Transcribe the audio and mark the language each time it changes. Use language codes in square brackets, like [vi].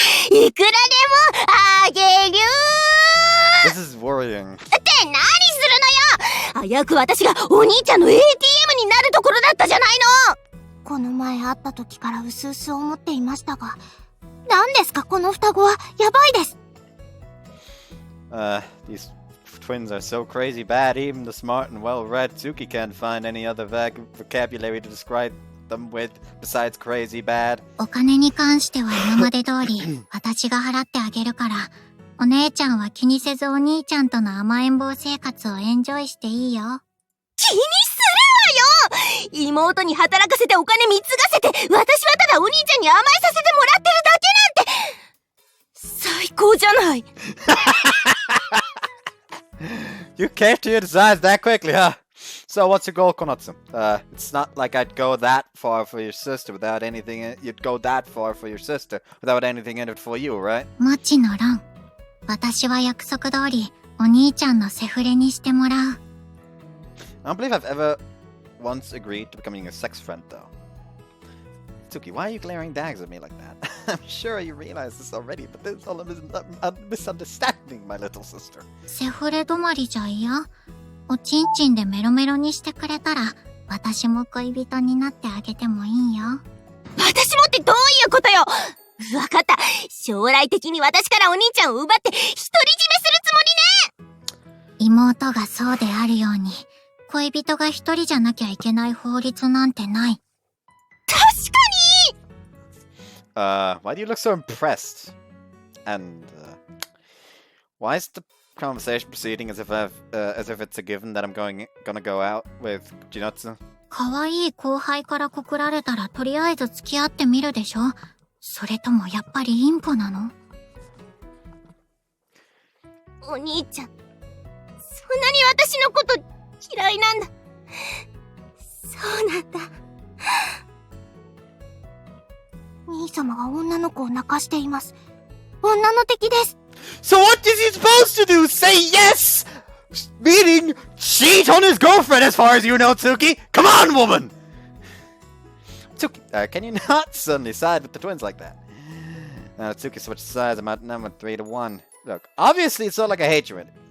[ja] あげりゅーいくらでもあげりゅー [en] This is worrying. [ja] って何するのよ。早く私がお兄ちゃんの ATM になるところだったじゃないの。この前会った時からうすうす思っていましたが、何ですかこの双子は。やばいです。 [en] These twins are so crazy bad, even the smart and well-read Tsuki can't find any other vocabulary to describe them with besides crazy bad. [ja] お金に関しては今まで通り私が払ってあげるから、お姉ちゃんは気にせずお兄ちゃんとの甘えん坊生活をエンジョイしていいよ。気にするわよ。妹に働かせてお金貢がせて、私はただお兄ちゃんに甘えさせてもらってるだけなんて。最高じゃない。 [en] You came to your desires that quickly, huh? So what's your goal, Konatsu? It's not like I'd go that far for your sister without anything. You'd go that far for your sister without anything in it for you, right? [ja] もちのろん。私は約束通りお兄ちゃんのセフレにしてもらう。 [en] I don't believe I've ever once agreed to becoming a sex friend, though. Tsuki, why are you glaring daggers at me like that? I'm sure you realize this already, but this is all a misunderstanding, my little sister. [ja] セフレ止まりじゃ嫌？おちんちんでメロメロにしてくれたら、私も恋人になってあげてもいいよ。私もってどういうことよ。わかった。将来的に私からお兄ちゃんを奪って独り占めするつもりね。妹がそうであるように、恋人が一人じゃなきゃいけない法律なんてない。確かに。 [en] Why do you look so impressed? And why is the conversation proceeding as if it's a given that I'm gonna go out with Chinatsu? [ja] 可愛い後輩から告られたらとりあえず付き合ってみるでしょ。それともやっぱりインポなの？お兄ちゃん、そんなに私のこと嫌いなんだ。そうなんだ。兄様が女の子を泣かしています。女の敵です。 [en] So what is he supposed to do? Say yes! Meaning cheat on his girlfriend as far as you know, Tsuki? Come on, woman! Tsuki, can you not suddenly side with the twins like that? Tsuki switched sides. I'm outnumbered 3-1. Look, obviously it's not like I hate you.